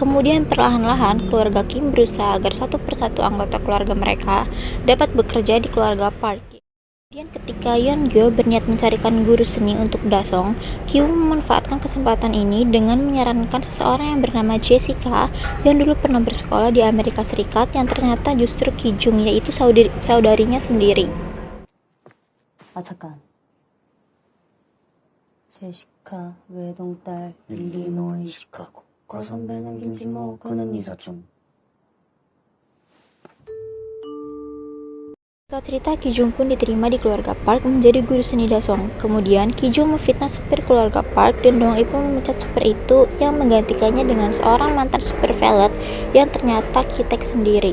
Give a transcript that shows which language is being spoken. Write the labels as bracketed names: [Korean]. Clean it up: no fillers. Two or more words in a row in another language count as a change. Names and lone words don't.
[Indonesian] Kemudian perlahan-lahan keluarga Kim berusaha agar satu persatu anggota keluarga mereka dapat bekerja di keluarga Park. Kemudian ketika Yeon-gyo berniat mencarikan guru seni untuk Da-song, Ki-woo memanfaatkan kesempatan ini dengan menyarankan seseorang yang bernama Jessica yang dulu pernah bersekolah di Amerika Serikat yang ternyata justru Ki-jung, yaitu saudarinya sendiri. [Korean] 잠깐. 제시카 외동딸 일리노이 시카고 과선배는 김진모 그는 네 사촌. [Indonesian] Singkat cerita, Ki-jung pun diterima di keluarga Park menjadi guru seni Da-song. Kemudian Ki-jung memfitnah supir keluarga Park dan Dong-ik pun memecat supir itu yang menggantikannya dengan seorang mantan supir valet yang ternyata Ki-taek sendiri.